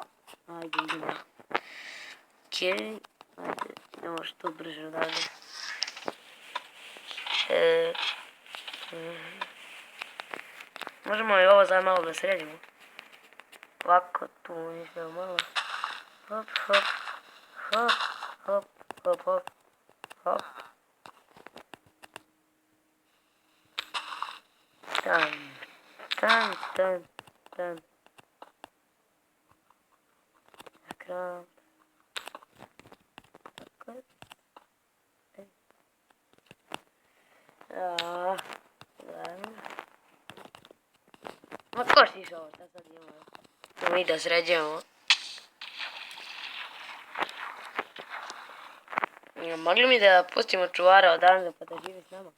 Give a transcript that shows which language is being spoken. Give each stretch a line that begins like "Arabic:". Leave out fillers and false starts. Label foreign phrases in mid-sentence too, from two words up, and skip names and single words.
Serbian: Ajde, idemo. Okej, ajde, idemo što brže odavde. Možemo i ovo za malo da sredimo. Ovako, tu mislim malo. Hop, hop, hop, hop, hop, hop, hop. Tan. Ekran. Tako. Gledamo. Ma ko šiš ovo, šta sad imamo? To mi da sređujemo. Mogli mi da pustimo čuvara odavde pa da živi s nama?